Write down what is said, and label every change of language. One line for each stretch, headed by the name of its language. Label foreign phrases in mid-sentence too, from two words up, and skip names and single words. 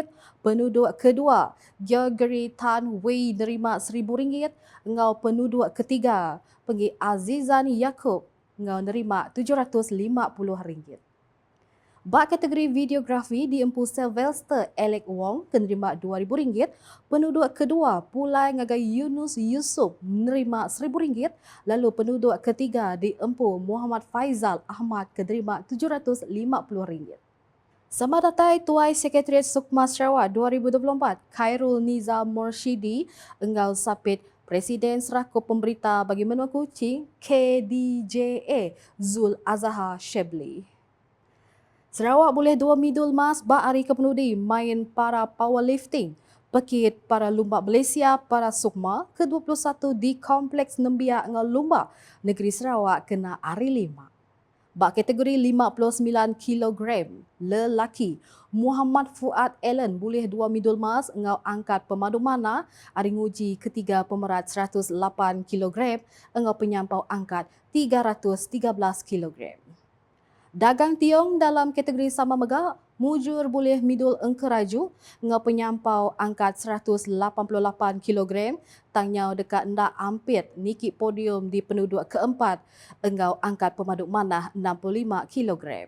Iban: Penduduk kedua Gregory Tan Wei nerima RM1,000. Ngau penduduk ketiga Penggi Azizan Yaakob ngau nerima RM750. Bak kategori videografi diempu Sylvester Alec Wong kenerima RM2,000. Penduduk kedua Pulai Ngagai Yunus Yusof menerima RM1,000. Lalu penduduk ketiga diempu Muhammad Faizal Ahmad kenerima RM750. Sama datai Tuai Sekretariat Sukma Sarawak 2024 Khairul Nizam Morshidi enggal sapit Presiden Seraku Pemberita bagi Menua Kuching KDJA Zul Azhar Shebli. Sarawak boleh 2 medal emas bak hari kepenudi main para powerlifting. Pekit para lumba Malaysia para Sukma ke-21 di Kompleks Nembiak ngau Lumba Negeri Sarawak kena hari 5. Bak kategori 59 kg lelaki, Muhammad Fuad Allen boleh 2 medal emas engau angkat pemadu mana hari nguji ketiga pemerat 108 kg engau penyampau angkat 313 kg. Dagang Tiong dalam kategori sama megah, mujur boleh midul engkeraju ngau penyampau angkat 188 kg, tangnyau dekat ndak ampit nikik podium di penduduk keempat engau angkat pemaduk manah 65 kg.